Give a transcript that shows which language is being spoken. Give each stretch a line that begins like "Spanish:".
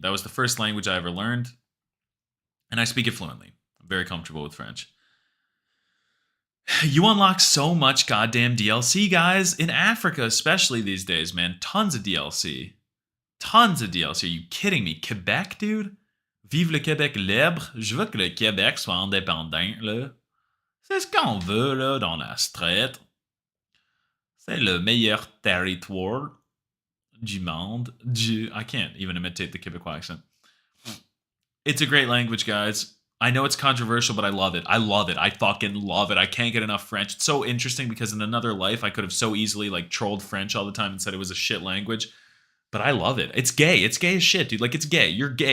English: That was the first language I ever learned, and I speak it fluently. I'm very comfortable with French. You unlock so much goddamn DLC, guys. In Africa, especially these days, man. Tons of DLC. Tons of DLC. Are you kidding me? Quebec, dude?
French: Vive le Québec libre. Je veux que le Québec soit indépendant, là. C'est ce qu'on veut, là, dans la street. C'est le meilleur territoire du monde.
English: I can't even imitate the Quebecois accent. It's a great language, guys. I know it's controversial, but I love it. I love it. I fucking love it. I can't get enough French. It's so interesting because in another life, I could have so easily like trolled French all the time and said it was a shit language. But I love it. It's gay. It's gay as shit, dude. Like, it's gay. You're gay.